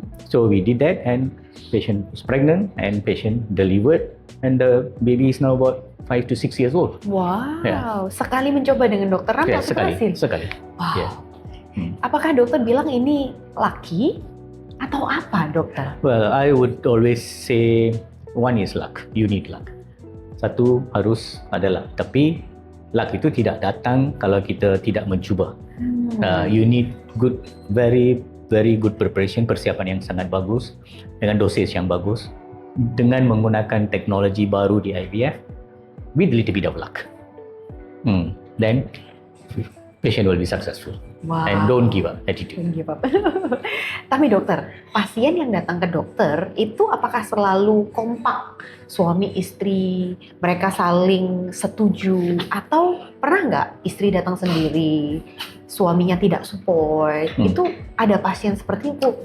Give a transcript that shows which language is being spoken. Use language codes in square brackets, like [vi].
[en] So we did that, and patient was pregnant and patient delivered, and the baby is now about 5 to 6 years old. [id] Wow, sekali mencoba dengan dokter Ram langsung berhasil? Sekali. Wow. Apakah dokter bilang ini lucky atau apa dokter? [en] Well, I would always say one is luck, you need luck. [ms] Satu harus ada luck, tapi luck itu tidak datang kalau kita tidak mencuba. [en] You need very good preparation, [ms] persiapan yang sangat bagus dengan dosis yang bagus, dengan menggunakan teknologi baru di IVF [en] with little bit of luck. Then patient will be successful. Wow. And don't give up attitude. Don't give up. [id] Tapi dokter, pasien yang datang ke dokter itu apakah selalu kompak, suami istri, mereka saling setuju, atau pernah nggak istri datang sendiri, suaminya tidak support? Itu ada pasien seperti itu?